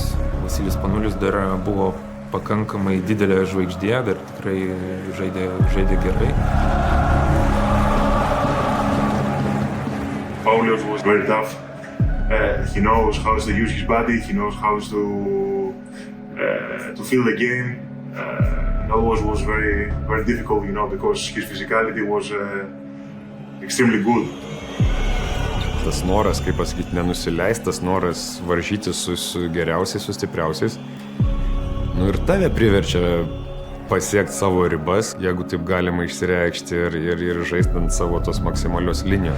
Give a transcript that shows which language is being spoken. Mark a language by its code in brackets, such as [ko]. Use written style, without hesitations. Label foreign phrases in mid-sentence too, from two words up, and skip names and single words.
[lt] Vasilijus Panulis dar buvo pakankamai didelė žvaigždė, dar tikrai žaidė gerai. [en] Paulius was very tough. He knows how to use his body. He knows how to feel the game. It always was very, very difficult, because his physicality was extremely good. [lt] Tas noras, kaip pasakyti, nenusileistas noras varžytis su geriausiais, su stipriausiais. Ir tave priverčia pasiekti savo ribas, jeigu taip galima išsireikšti ir žaisti ant savo tos maksimalios linijos.